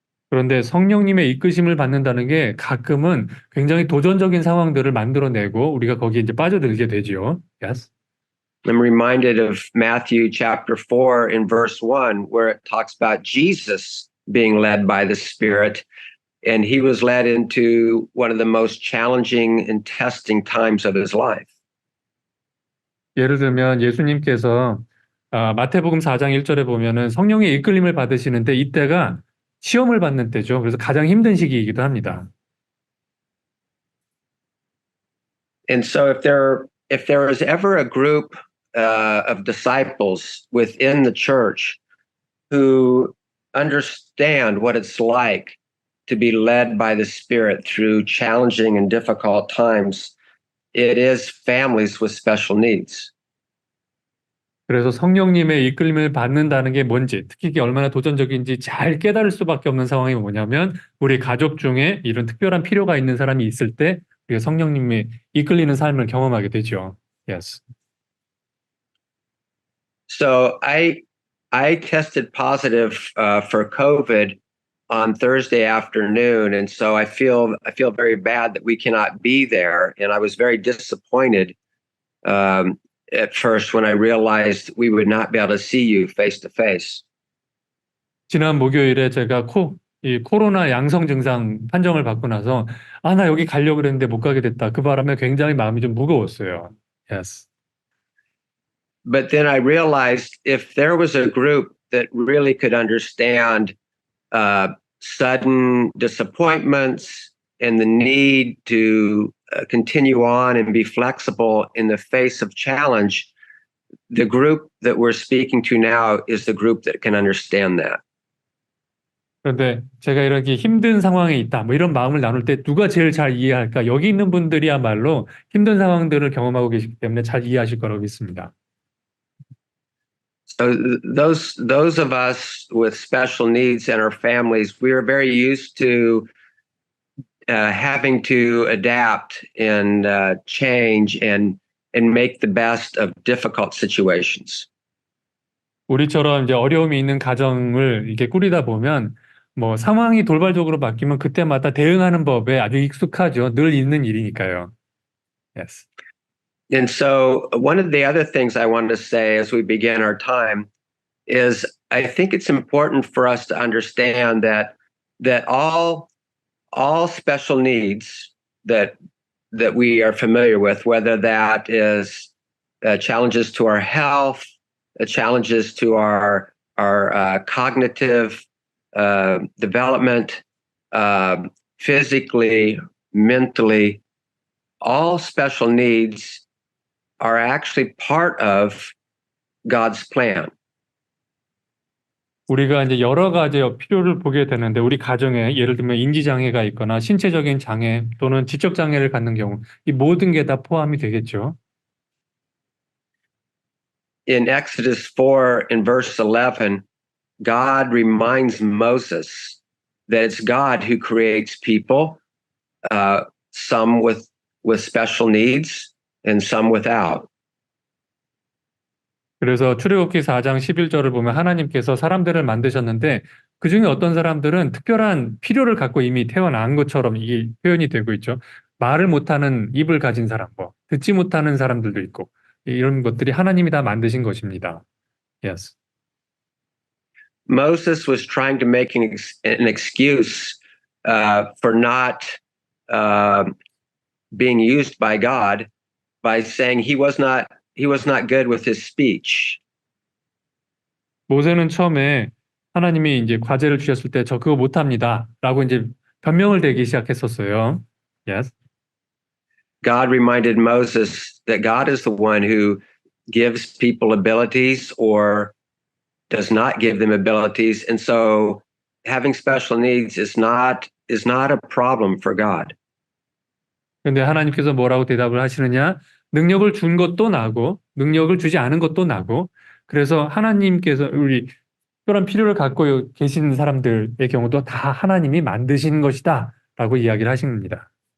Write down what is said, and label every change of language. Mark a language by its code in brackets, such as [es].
[ko] 그런데 성령님의 이끄심을 받는다는 게 가끔은 굉장히 도전적인 상황들을 만들어내고 우리가 거기에 이제 빠져들게 되죠. [en] Yes. I'm reminded of Matthew chapter 4 in verse 1, where it talks about Jesus being led by the Spirit, and he was led into one of the most challenging and testing times of his life. [ko] 예를 들면 예수님께서 마태복음 4장 1절에 보면은 성령의 이끌림을 받으시는데 이때가 시험을 받는 때죠. 그래서 가장 힘든 시기이기도 합니다. [en] And so if there is ever a group of disciples within the church who understand what it's like to be led by the Spirit through challenging and difficult times, it is families with special needs. [ko] 그래서 성령님의 이끌림을 받는다는 게 뭔지, 특히 이게 얼마나 도전적인지 잘 깨달을 수밖에 없는 상황이 뭐냐면 우리 가족 중에 이런 특별한 필요가 있는 사람이 있을 때 우리가 성령님이 이끌리는 삶을 경험하게 되죠. [en] Yes. So I tested positive for COVID on Thursday afternoon, and so I feel very bad that we cannot be there, and I was very disappointed at first when I realized we would not be able to see you face to face. [ko] 지난 목요일에 제가 이 코로나 양성 증상 판정을 받고 나서 나 여기 가려고 그랬는데 못 가게 됐다. 그 바람에 굉장히 마음이 좀 무거웠어요. [en] Yes. But then I realized if there was a group that really could understand sudden disappointments and the need to continue on and be flexible in the face of challenge, the group that we're speaking to now is the group that can understand that. [ko] 그런데 제가 이렇게 힘든 상황에 있다, 뭐 이런 마음을 나눌 때 누가 제일 잘 이해할까? 여기 있는 분들이야말로 힘든 상황들을 경험하고 계시기 때문에 잘 이해하실 거라고 믿습니다. [en] So those of us with special needs and our families, we are very used to having to adapt and change and make the best of difficult situations. [ko] 우리처럼 이제 어려움이 있는 가정을 이렇게 꾸리다 보면 뭐 상황이 돌발적으로 바뀌면 그때마다 대응하는 법에 아주 익숙하죠. 늘 있는 일이니까요. Yes. [en] And so one of the other things I wanted to say as we begin our time is I think it's important for us to understand that all special needs that we are familiar with, whether that is challenges to our health, challenges to our cognitive development, physically, mentally, all special needs are actually part of God's plan. [ko] 우리가 이제 여러 가지의 필요를 보게 되는데 우리 가정에 예를 들면 인지장애가 있거나 신체적인 장애 또는 지적 장애를 갖는 경우 이 모든 게 다 포함이 되겠죠. [en] In Exodus 4 in verse 11, God reminds Moses that it's God who creates people, some with special needs and some without. [ko] 그래서 출애굽기 4장 11절을 보면 하나님께서 사람들을 만드셨는데 그중에 어떤 사람들은 특별한 필요를 갖고 이미 태어난 것처럼 이게 표현이 되고 있죠. 말을 못하는 입을 가진 사람, 듣지 못하는 사람들도 있고 이런 것들이 하나님이 다 만드신 것입니다. [en] Yes. Moses was trying to make an excuse for not being used by God by saying he was not good with his speech. [ko] 모세는 처음에 하나님이 이제 과제를 주셨을 때 저 그거 못합니다라고 이제 변명을 대기 시작했었어요. [en] Yes. God reminded Moses that God is the one who gives people abilities or does not give them abilities, and so having special needs is not a problem for God. [ko] 근데 하나님께서 뭐라고 대답을 하시느냐? 능력을 준 것도 나고 능력을 주지 않은 것도 나고 그래서 하나님께서 우리 특별한 필요를 갖고 계시는 사람들의 경우도 다 하나님이 만드신 것이다 라고 이야기를 하십니다.